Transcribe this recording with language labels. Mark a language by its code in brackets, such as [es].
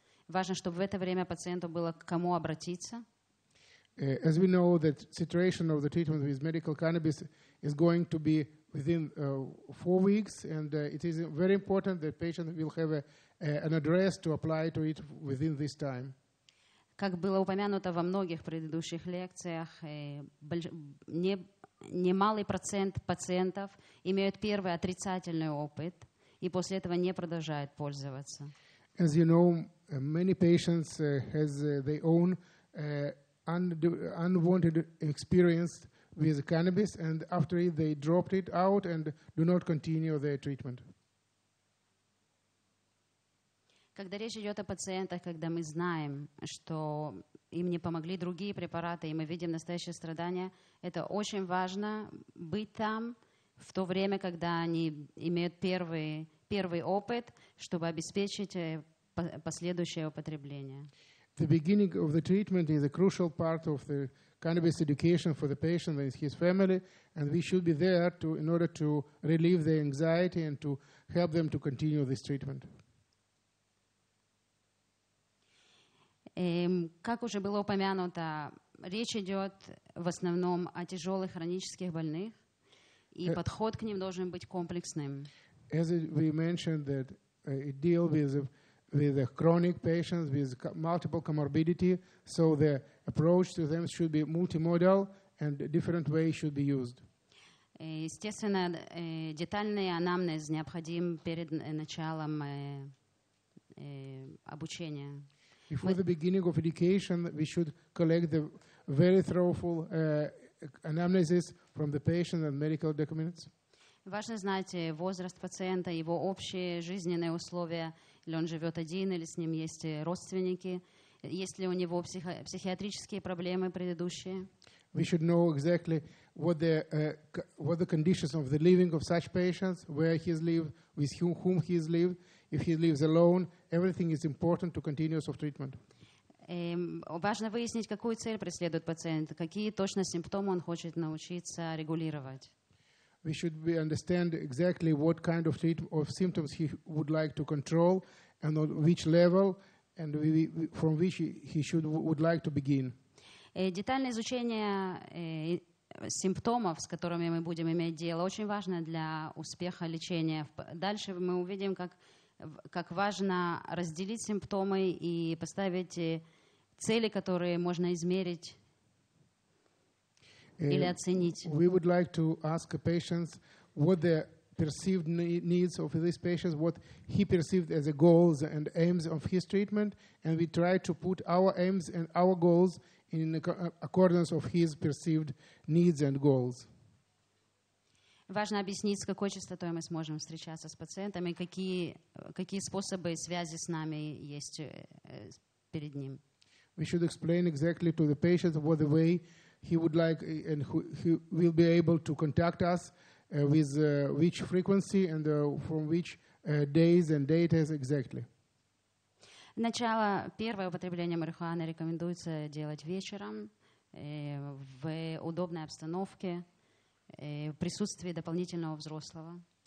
[ru] Важно, чтобы в это время пациенту было к кому обратиться. [en] As we know, that titration of the treatment with medical cannabis is going to be within 4 weeks, and it is very important that patient will have an address to apply to it within this time. [ru] Как было упомянуто во многих предыдущих лекциях, немалый процент пациентов имеют первый отрицательный опыт и после этого не продолжают пользоваться. [en] As you know, many patients has their own unwanted experience with cannabis, and after it they dropped it out and do not continue their treatment. [ru] Когда речь идет о пациентах, когда мы знаем, что им не помогли другие препараты, и мы видим настоящее страдание, это очень важно быть там в то время, когда они имеют первый опыт, чтобы обеспечить последующее употребление. [en] The beginning of the treatment is a crucial part of the cannabis education for the patient and his family, and we should be there in order to relieve their anxiety and to help them to continue this treatment. [ru] Как уже было упомянуто, речь идет в основном о тяжелых хронических больных, и подход к ним должен быть комплексным. [en] As we mentioned, that it deals with the chronic patients with multiple comorbidity, so the approach to them should be multimodal and different ways should be used. [ru] Естественно, детальный анамнез необходим перед началом обучения. [en] Before the beginning of education, we should collect the very thorough anamnesis from the patient and medical documents. [ru] Важно знать возраст пациента, его общие жизненные условия, или он живет один, или с ним есть родственники, есть ли у него психиатрические проблемы предыдущие. [en] We should know exactly what the conditions of the living of such patients, where he has lived, with whom he has lived. If he lives alone, everything is important to continuous of treatment. [ru] Важно выяснить, какую цель преследует пациент, какие точно симптомы он хочет научиться регулировать. [en] We should understand exactly what kind of symptoms he would like to control and on which level and from which he would like to begin. [ru] Детальное изучение симптомов, с которыми мы будем иметь дело, очень важно для успеха лечения. Дальше мы увидим, как важно разделить симптомы и поставить цели, которые можно измерить или оценить. [en] We would like to ask the patients what the perceived needs of these patients, what he perceived as the goals and aims of his treatment, and we try to put our aims and our goals in accordance of his perceived needs and goals. [ru] Важно объяснить, с какой частотой мы сможем встречаться с пациентами, какие способы связи с нами есть перед ним. [en] We should explain exactly to the patient what the way he would like and he will be able to contact us with which frequency and from which days and dates exactly. [ru] Начало, первое употребление марихуаны рекомендуется делать вечером, в удобной обстановке, в присутствии дополнительного взрослого.